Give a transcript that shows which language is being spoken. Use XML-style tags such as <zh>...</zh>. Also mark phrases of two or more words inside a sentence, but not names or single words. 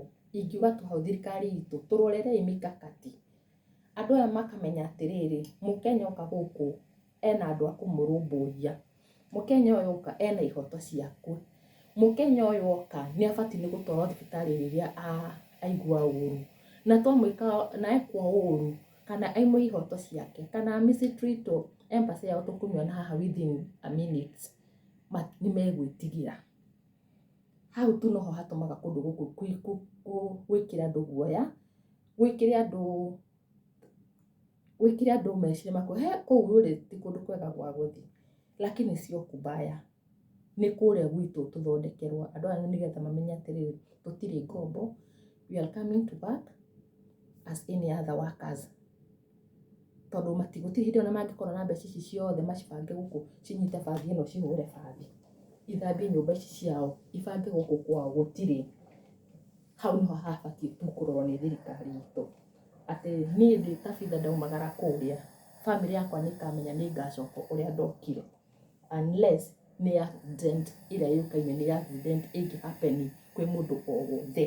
<ki>Ingiuga tu hau thirikari itũ tũrorere mikakati, andũ aya makamenya atĩrĩrĩ, mũkenya oka gũkũ ena andũ a kũmũrũmbũiya, mũkenya ũyũ oka ena ihoto ciake, mũkenya ũyũ oka nĩabatiĩ nĩ gũtwarwo thibitarĩ rĩrĩa aigua ũru, na twamwĩka na ekwo ũru kana aimwo ihoto ciake kana amistritwo, embassy yao tũkũmĩona haha</ki> <en>within a minute</en> <ki>nĩmegwĩtigĩra. Hau tu noho hatũmaga kũndũ gũkũ gwĩkĩre andũ guoya, gwĩkĩre andũ meciria makue kũu rĩ ti kũndũ kwega gwa gũthiĩ,</ki> <sw>lakini sio kubaya,</sw> <ki>nĩ kũrĩa gwitũ tũthondekerwo. Andũ aya nĩgetha mamenye atĩrĩrĩ, tũtirĩ ngombo,</ki> <en>we are coming to work as any other workers.</en> <ki>Tondũ gũtirĩ hĩndĩ ona mangĩkorwo na mbeca ici ciothe macibange gũkũ, cinyite bathi ĩno cihũre bathi, ithambie nyũmba ici ciao, ibange gũkũ kwao, gũtirĩ. Hau nĩho habatiĩ tu kũrorwo nĩ thirikari itũ, atĩ niĩ ndĩ Tabitha ndaumagara kũrĩa, family yakwa nĩĩkamenya nĩngacoka ũrĩa ndokire, unless nĩ accident ĩrĩa yũĩkaine nĩ accident ĩngĩ happen kwĩ mũndũ o wothe.</ki>